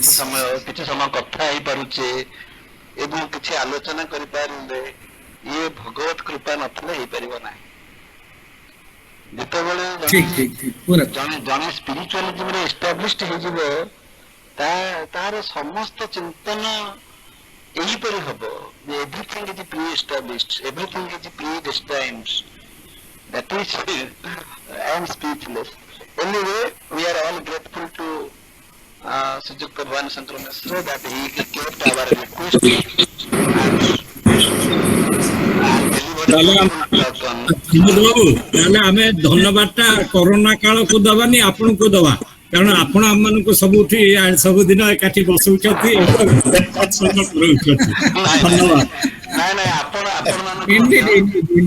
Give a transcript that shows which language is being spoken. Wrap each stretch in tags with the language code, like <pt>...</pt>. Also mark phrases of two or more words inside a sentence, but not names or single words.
<or>କିଛି ସମୟ କଥା ହେଇପାରୁଛେ ଏବଂ କିଛି ଆଲୋଚନା କରିପାରିଲେ, ଇଏ ଭଗବତ କୃପା ନଥିଲେ ହେଇପାରିବ ନାହିଁ। ଯେତେବେଳେ ଠିକ ଠିକ ଠିକ ପୁରା ଜଣେ ସ୍ପିରିଚୁଆଲିଜିମରେ ଏଷ୍ଟାବ୍ଲିଶ୍ଡ ହେଇଯିବ, ତାର ସମସ୍ତ ଚିନ୍ତନ ଏହିପରି ହବ ଯେ</or> <en>everything is pre established, everything is pre destined. That is, I am speechless. Anyway, we are all grateful to Sujukta Bhavani Shankar Mishra that he kept our request and delivered</en> <or>ତାହେଲେ ବିନୋଦ ବାବୁ, ତାହେଲେ ଆମେ ଧନ୍ୟବାଦଟା କରୋନା କାଳକୁ ଦବାନି, ଆପଣଙ୍କୁ ଦବା, କାରଣ ଆପଣ ଆମମାନଙ୍କୁ ସବୁଠି ସବୁଦିନ ଏକାଠି ବସଉଛନ୍ତି ଏବଂ ସତ୍ସଙ୍ଗ କରୁଛନ୍ତି। ଧନ୍ୟବାଦ। ନାଇଁ ନାଇଁ, ଆପଣମାନଙ୍କୁ</or> <en>Indeed, indeed, indeed.</en>